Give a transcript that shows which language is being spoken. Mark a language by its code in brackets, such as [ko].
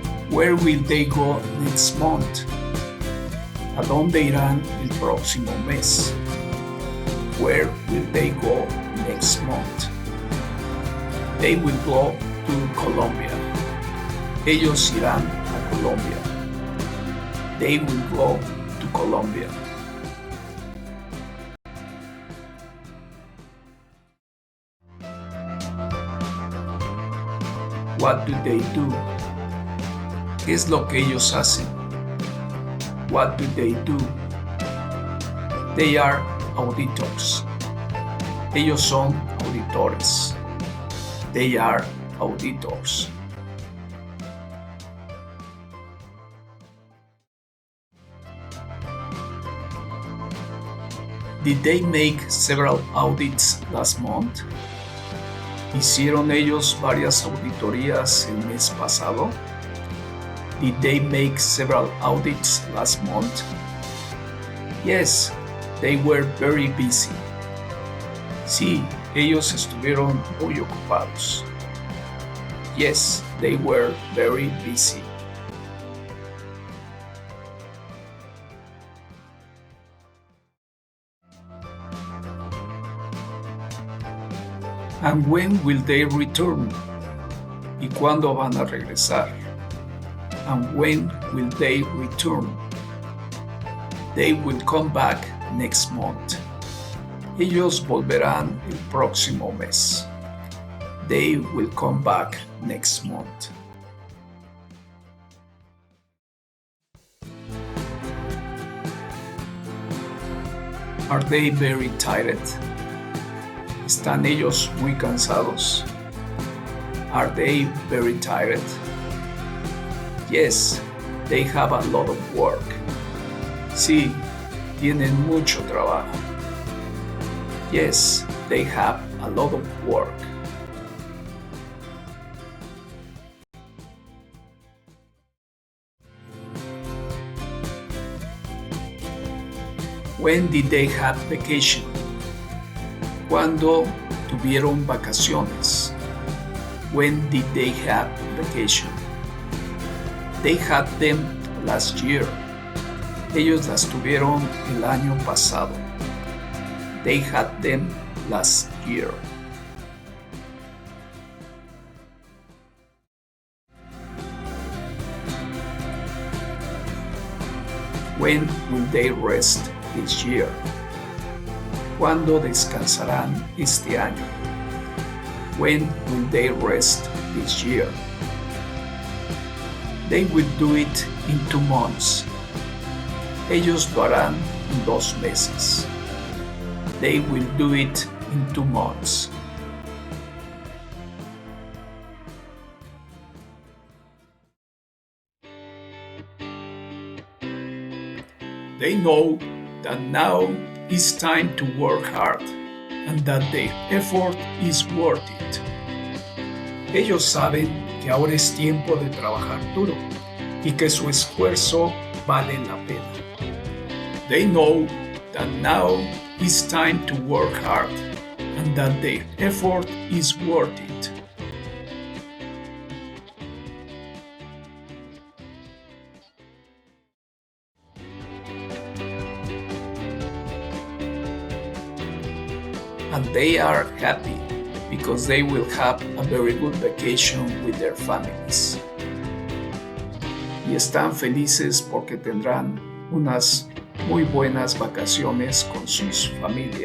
[en] Where will they go next month? [es] ¿A dónde irán el próximo mes? [en] Where will they go next month? They will go to Colombia. [es] Ellos irán a Colombia. [en] They will go to Colombia. What do they do? [es] ¿Qué es lo que ellos hacen? [en] What do they do? They are auditors. [es] Ellos son auditores. [en] They are auditors. Did they make several audits last month? [es] ¿Hicieron ellos varias auditorías el mes pasado? [en] Did they make several audits last month? Yes, they were very busy. [es] Sí, ellos estuvieron muy ocupados. [en] Yes, they were very busy. And when will they return? [es] ¿Y cuándo van a regresar? [en] And when will they return? They will come back next month. [es] Ellos volverán el próximo mes. [en] They will come back next month. Are they very tired? [es] ¿Están ellos muy cansados? [en] Are they very tired? Yes, they have a lot of work. [es] Sí, tienen mucho trabajo. [en] Yes, they have a lot of work. When did they have vacation? [es] ¿Cuándo tuvieron vacaciones? [en] When did they have vacation? They had them last year. [es] Ellos las tuvieron el año pasado. [en] They had them last year. When will they rest this year? [es] ¿Cuándo descansarán este año? [en] When will they rest this year? They will do it in 2 months. [es] Ellos lo harán en 2 meses. [en] They will do it in 2 months. They know that now is time to work hard and that their effort is worth it. [es] Ellos saben que ahora es tiempo de trabajar duro y que su esfuerzo vale la pena. [en] They know that now is time to work hard and that their effort is worth it. And they are happy because they will have a very good vacation with their families. [es] Y están felices porque tendrán unas muy buenas vacaciones con sus familias. [en] And they are happy